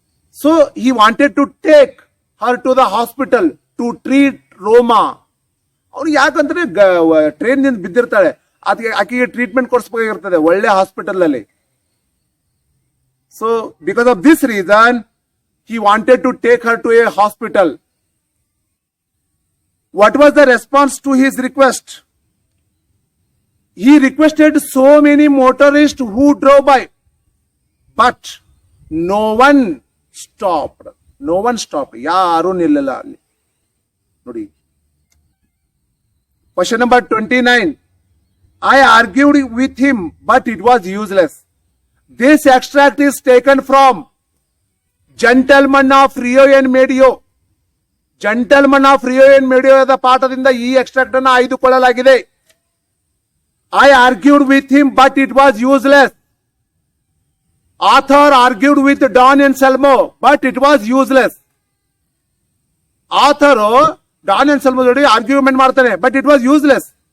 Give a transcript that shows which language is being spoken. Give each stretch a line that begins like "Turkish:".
English: So he wanted to take her to the hospital to treat Roma.
Kannada: ಅವ್ರು ಯಾಕಂದ್ರೆ train ನಿಂದ ಬಿದ್ದಿರ್ತಾಳೆ, ಆಕೆಗೆ treatment ಕೊಡಿಸಬೇಕಾಗಿರ್ತದೆ ಒಳ್ಳೆ ಹಾಸ್ಪಿಟಲ್ ಅಲ್ಲಿ.
English: So because of this reason he wanted to take her to a hospital. What was the response to his request? He requested so many motorists who drove by, but no one stopped. No one stopped.
Kannada: ಯಾರು ನಿಲ್ಲಲ್ಲ ಅಲ್ಲಿ ನೋಡಿ.
English: Question number 29. I argued with him, but it was useless. This extract is taken from Gentleman of Rio and Medio.
Kannada: Gentleman of Rio and Medio the ಪಾಠದಿಂದ ಈ extract ಅನ್ನು ಆಯ್ದುಕೊಳ್ಳಲಾಗಿದೆ.
English: I argued with him, but it was useless. Author argued with Don Anselmo, but it was useless. Author Don Anselmo
Kannada: ಜೊತೆ argument ಮಾಡ್ತಾನೆ,
English: but it was useless.